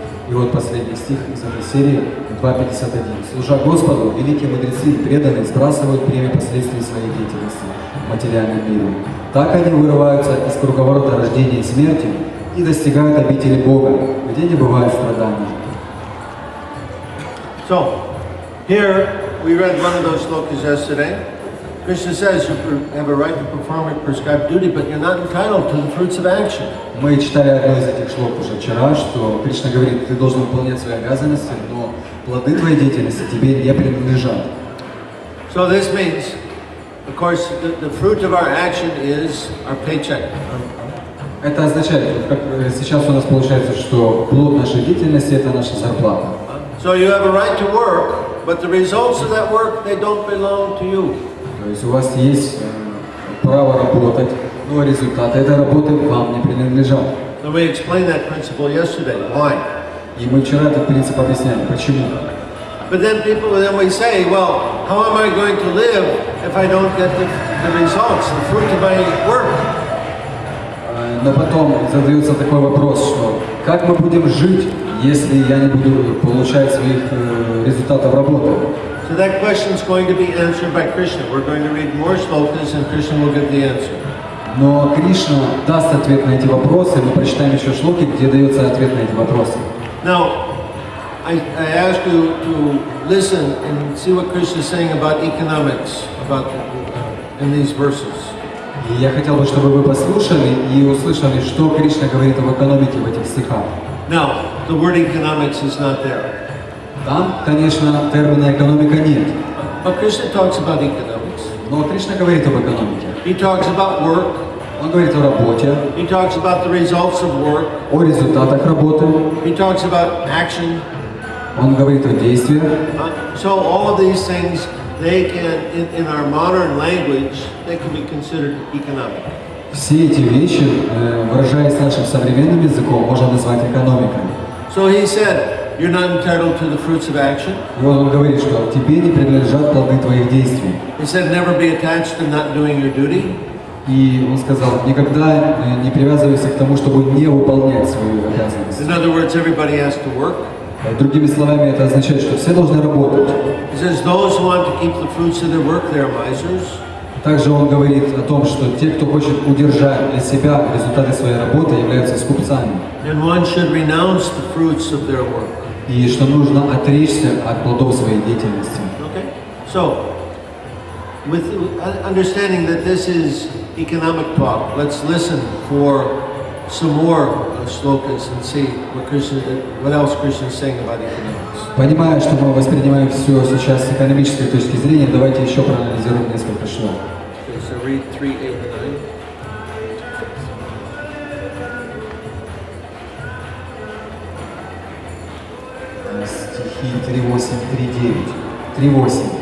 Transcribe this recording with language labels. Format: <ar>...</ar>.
<ru>И вот последний стих из этой серии, 2.51. Служа Господу, великие мудрецы и преданные сбрасывают бремя последствий своей деятельности в материальном мире. Так они вырываются из круговорота рождения и смерти и достигают обители Бога, где не бывает страданий.</ru> <en>So, here we read one of those slokas yesterday. Krishna says you have a right to perform a prescribed duty, but you're not entitled to the fruits of action.</en> <ru>Мы читали одно из этих шлок уже вчера, что Кришна говорит, ты должен выполнять свои обязанности, но плоды твоей деятельности тебе не принадлежат.</ru> <en>So this means, of course, the fruit of our action is our paycheck.</en> <ru>Это означает, как сейчас у нас получается, что плод нашей деятельности – это наша зарплата.</ru> <en>So you have a right to work, but the results of that work, they don't belong to you.</en> <ru>То есть у вас есть право работать, но результаты этой работы вам не принадлежат.</ru> <en>And we explained that principle yesterday. Why?</en> <ru>И мы вчера этот принцип объясняли, почему.</ru> <en>But then we say, well, how am I going to live if I don't get the results, the fruit of my work?</en> <ru>Но потом задается такой вопрос, что как мы будем жить, если я не буду получать своих результатов работы?</ru> <en>So that question is going to be answered by Krishna. We're going to read more slokas and Krishna will give the answer.</en> <ru>Но Кришна даст ответ на эти вопросы, мы прочитаем еще шлоки, где дается ответ на эти вопросы.</ru> <en>Now, I ask you to listen and see what Krishna is saying about economics, in these verses.</en> <ru>И я хотел бы, чтобы вы послушали и услышали, что Кришна говорит об экономике в этих стихах.</ru> <en>Now, the word economics is not there.</en> <ru>Там, конечно, термина экономика нет.</ru> <en>But Krishna talks about economics.</en> <ru>Но Кришна говорит об экономике.</ru> <en>He talks about work.</en> <ru>Он говорит о работе.</ru> <en>He talks about the results of work.</en> <ru>О результатах работы.</ru> <en>He talks about action.</en> <ru>Он говорит о действиях.</ru> <en>So all of these things, they can, in our modern language, they can be considered economic.</en> <ru>Все эти вещи, выражаясь нашим современным языком, можно назвать экономикой.</ru> <en>So he said, you're not entitled to the fruits of action.</en> <ru>И вот он говорит, что тебе не принадлежат плоды твоих действий.</ru> <en>He said, never be attached to not doing your duty.</en> <ru>И он сказал, никогда не привязывайся к тому, чтобы не выполнять свою обязанность.</ru> <en>In other words, everybody has to work.</en> <ru>Другими словами, это означает, что все должны работать.</ru> <en>He says, those who want to keep the fruits of their work, they are misers.</en> <ru>Также он говорит о том, что те, кто хочет удержать для себя результаты своей работы, являются скупцами.</ru> <en>And one should renounce the fruits of their work.</en> <ru>И что нужно отречься от плодов своей деятельности.</ru> <en>Okay? So, with understanding that this is economic talk, let's listen for some more slokas and see what else Krishna is saying about economics.</en> <ru>Понимая, что мы воспринимаем все сейчас с экономической точки зрения, давайте еще проанализируем несколько шлок.</ru> <en>Okay, so read 3, 8, 9.</en> <ru>Стихи 3.8, 3.9. 3.8.</ru>